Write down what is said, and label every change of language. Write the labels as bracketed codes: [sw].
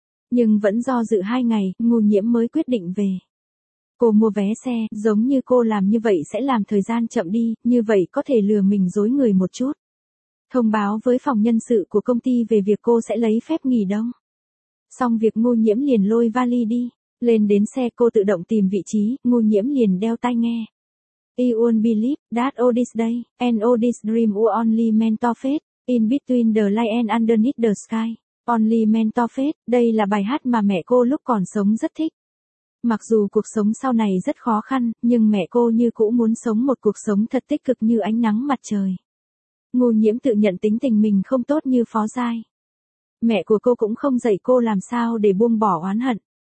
[vi] Nhưng vẫn do dự hai ngày, Ngô Nhiễm mới quyết định về. Cô mua vé xe, giống như cô làm như vậy sẽ làm thời gian chậm đi, như vậy có thể lừa mình dối người một chút. Thông báo với phòng nhân sự của công ty về việc cô sẽ lấy phép nghỉ đông. Xong việc Ngô Nhiễm liền lôi vali đi. Lên đến xe cô tự động tìm vị trí, Ngô Nhiễm liền đeo tai nghe. [en] I won't believe that all this day, and all this dream were only meant for fate, in between the light and underneath the sky. Only meant for fate, [vi] đây là bài hát mà mẹ cô lúc còn sống rất thích. Mặc dù cuộc sống sau này rất khó khăn, nhưng mẹ cô như cũ muốn sống một cuộc sống thật tích cực như ánh nắng mặt trời. Ngô Nhiễm tự nhận tính tình mình không tốt như Phó Giai. Mẹ của cô cũng không dạy cô làm sao để buông bỏ oán hận.